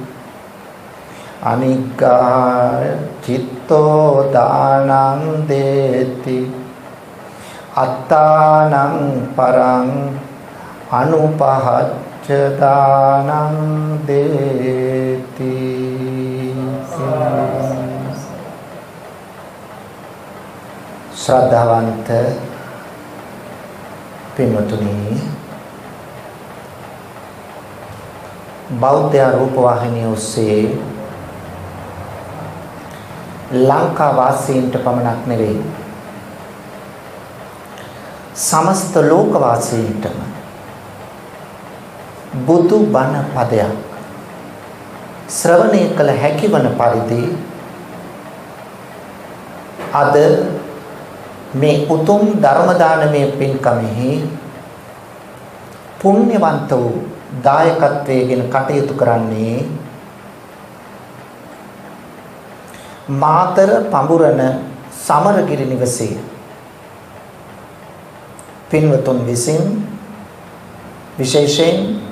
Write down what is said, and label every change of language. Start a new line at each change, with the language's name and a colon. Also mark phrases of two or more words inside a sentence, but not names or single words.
Pali: अनिग्गाय चित्तो दानं देति अत्तानं परं अनुपहच्च दानं देति
Sinhala: ශ්‍රද්ධාවන්ත පින්වතුනි බෞද්ධ රූපවාහිනිය ඔස්සේ ලංකා වාසීන්ට පමණක් නෙවෙයි සමස්ත ලෝකවාසීන්ටම බුදු බණ පදයක් ශ්‍රවණය කළ හැකි වන පරිදි අද මේ උතුම් ධර්ම දානමය පින්කමෙහි පුණ්‍යවන්ත වූ දායකත්වයෙන් කටයුතු කරන්නේ මාතර පඹුරන සමරගිරි නිවසේ පින්වතුන් විසින් විශේෂයෙන්